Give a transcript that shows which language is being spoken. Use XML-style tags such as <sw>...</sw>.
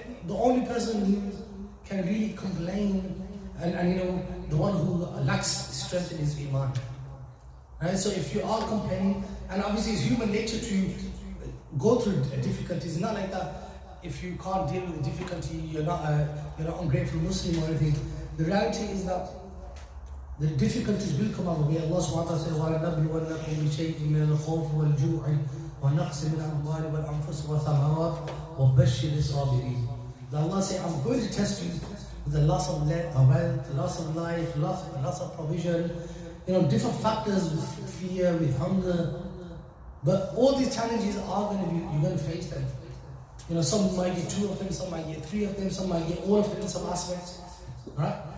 <en>The only person who can really complain, and the one who lacks strength in his iman. Right? So if you are complaining, and obviously it's human nature to go through difficulties. It's not like that. If you can't deal with the difficulty, you're not ungrateful Muslim or anything. The reality is that the difficulties will come our way. Allah subhanahu wa ta'ala says,</en> <ar>وَلَنَبْلُوَنَّكُمْ بِشَيْءٍ مِنَ الْخَوْفِ وَالْجُوعِ وَنَقْصٍ مِنَ الْأَمْوَالِ وَالْأَنفُسِ وَالثَّمَرَاتِ وَبَشِّرِ الصَّابِرِينَ.</ar> <en>Allah says, I'm going to test you with the loss of wealth, loss of life, loss of provision, different factors with fear, with hunger. But all these challenges are you're going to face them. Some might get 2 of them, some might get 3 of them, some might get all of them in some aspects. Right?</en>